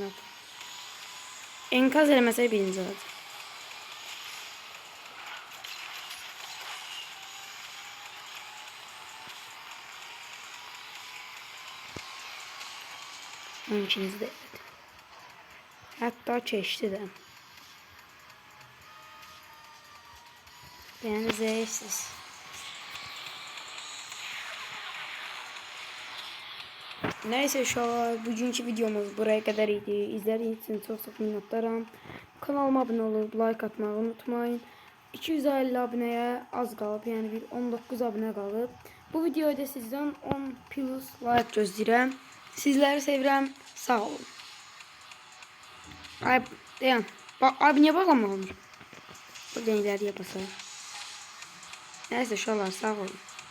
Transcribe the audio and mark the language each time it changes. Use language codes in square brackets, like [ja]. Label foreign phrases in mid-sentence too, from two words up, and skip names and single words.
[az] Enkaz eləməsək birinci olacaq. İkinci də elədim. Hətta keçdi də. [tr] Yani zevksiz. Neyse şu an bugünkü videomuz buraya kadar idi. İzlediğiniz için çok minnettarım. Kanalıma abone olup like atmayı unutmayın. [az] 250 aboneye az qalıb, yani bir 19 abone qalıb. Bu videoda sizden 10 plus like gözləyirəm. Sizləri sevirəm. Sağ olun. Ay dayan. [tr] Abi niye bağlamamış? Buradan ileri yapasın. Neyse şu an sağ olun.